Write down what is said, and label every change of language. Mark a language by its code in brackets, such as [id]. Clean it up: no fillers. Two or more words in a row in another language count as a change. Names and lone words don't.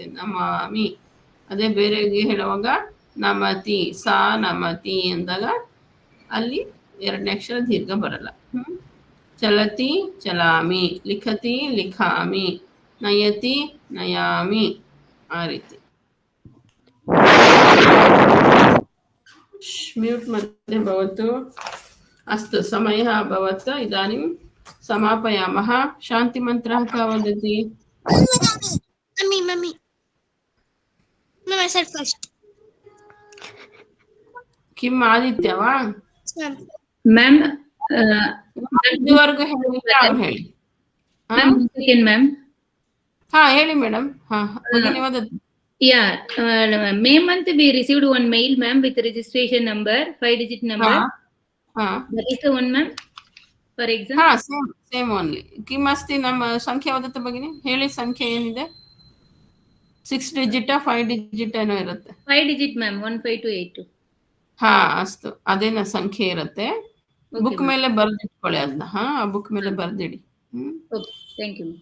[kn] ನಮಾಮಿ. ಅದೇ ಬೇರೆಗೆ ಹೇಳುವಾಗ ನಮತಿ. ಸಾ ನಮತಿ ಎಂದಾಗ ಅಲ್ಲಿ ಎರಡನೇ ಅಕ್ಷರ ದೀರ್ಘ ಬರಲ್ಲ. [sa] ಚಲತಿ ಚಲಾಮಿ. ಲಿಖತಿ ಲಿಖಾಮಿ. ನಯತಿ ನಯಾಮಿ. [kn] ಆ ರೀತಿ. [sa] म्यूट मध्ये भवतु. अस्तु, समयः अभवत्. इदानीं समापयामः. शान्तिमन्त्रः कः वदति? [en] मम्मी I said first. [sa] किम् आदित्य वा? [en] मैम [kn] ಇದುವರೆಗೂ ಹೇಳಿಲ್ಲ ಅವ್ರು ಹೇಳಿ. [en] second ma'am. [kn] ಹೇಳಿ ಮೇಡಮ್. [sa] ಭಗಿನಿ ವದತಿ. [en] Yeah, May month we received one mail, ma'am, with registration number, 5-digit number. That is the one, ma'am. For example. Same only. [sa] किम् अस्ति? [kn] ನಮ್ಮ ಸಂಖ್ಯೆ [sa] ವದತಿ ಭಗಿನಿ. [kn] ಹೇಳಿ ಸಂಖ್ಯೆ ಏನಿದೆ? 6 digit 5 digit ಏನೋ ಇರುತ್ತೆ. [en] 5 digit, ma'am. 15282. [kn] ಅಷ್ಟು ಅದೇನ ಸಂಖ್ಯೆ ಇರುತ್ತೆ. ಬುಕ್ ಮೇಲೆ ಬರೆದಿಟ್ಕೊಳ್ಳಿ ಅದನ್ನ. ಆ ಬುಕ್ ಮೇಲೆ ಬರೆದಿಡಿ. [en] okay, thank you.